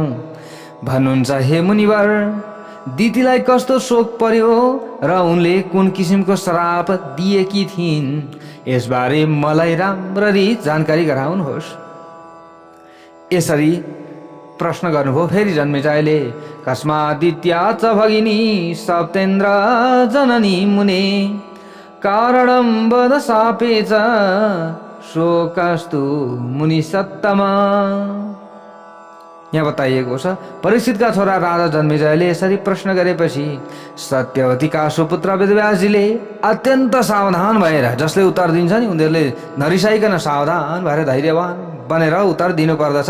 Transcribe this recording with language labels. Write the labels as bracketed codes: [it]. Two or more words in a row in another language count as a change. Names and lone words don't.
[ne] भन्नुहुन्छ, हे मुनिवर, दिदीलाई कस्तो शोक पर्यो र उनले कुन किसिमको श्राप दिएकी थिइन्, यसबारे मलाई राम्ररी जानकारी गराउनुहोस्। यसरी प्रश्न गर्नुभयो फेरि जन्मेजयले। [sa] कस्मादित्या च भगिनी सप्तेन्द्र जननी मुने कारणं वद शापे च शोकस्तु मुनि सत्तमा। [ne] यहाँ बताइएको छ, परीक्षितका छोरा राजा जन्मेजयले यसरी प्रश्न गरेपछि सत्यवतीका सुपुत्र वेदव्यासजीले अत्यन्त सावधान भएर, जसले उत्तर दिन्छ नि उनीहरूले नरिसाइकन सावधान भएर धैर्यवान बनेर उत्तर दिनुपर्दछ।